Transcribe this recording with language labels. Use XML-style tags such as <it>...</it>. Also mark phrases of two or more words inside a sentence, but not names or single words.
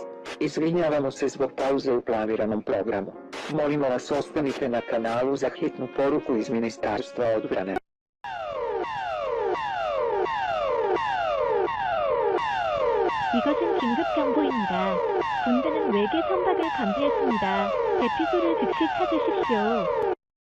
<sr>Izvinjavamo se zbog pauze u planiranom programu. Molimo vas ostanite na kanalu za hitnu poruku iz Ministarstva odbrane.</sr> <ko>이것은 긴급 경보입니다. 군대는 외계 선박을 감지했습니다. 대피소를 즉시 찾으십시오.</ko>